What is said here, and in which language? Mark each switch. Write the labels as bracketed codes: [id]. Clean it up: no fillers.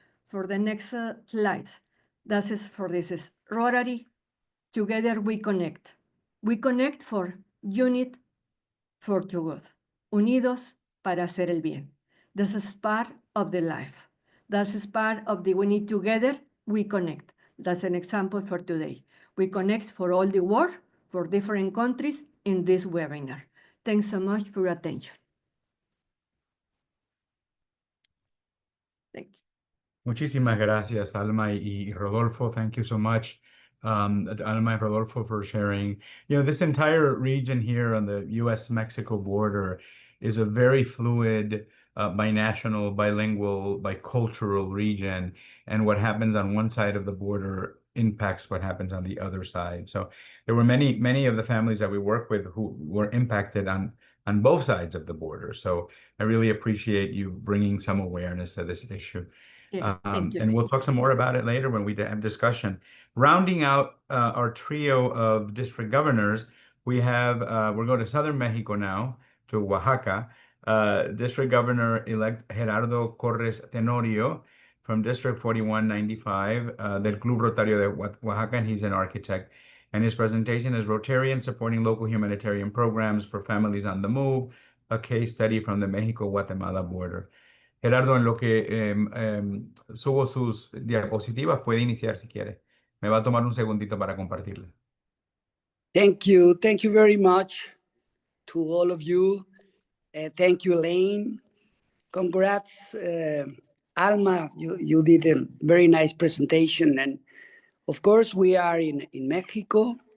[en] For the next slides, that is for this is Rotary, together we connect. We connect for unit for to good. [es] Unidos para hacer el bien. [en] This is part of the life. That is part of the we need together, we connect. That's an example for today. We connect for all the world, for different countries in this webinar. Thanks so much for your attention. Thank you. [es] Muchísimas gracias, Alma y Rodolfo. [en] Thank you so much, Alma and Rodolfo, for sharing. You know, this entire region here on the U.S.-Mexico border is a very fluid, binational, bilingual, bicultural region. And what happens on one side of the border impacts what happens on the other side. So there were many of the families that we work with who were impacted on both sides of the border. So I really appreciate you bringing some awareness to this issue. Yes, thank you. And we'll talk some more about it later when we have discussion. Rounding out our trio of district governors, we have, we're going to Southern Mexico now, to Oaxaca. District Governor-elect Gerardo Corres Tenorio from District 4195 del Club Rotario de Oaxaca, and he's an architect. And his presentation is Rotarian Supporting Local Humanitarian Programs for Families on the Move, a case study from the Mexico-Guatemala border. [es] Gerardo, en lo que subo sus diapositivas, puede iniciar si quiere. Me va a tomar un segundito para compartirla. [en] Thank you. Thank you very much to all of you. Thank you, Elaine. Congrats, Alma. You did a very nice presentation. And of course, we are in Mexico.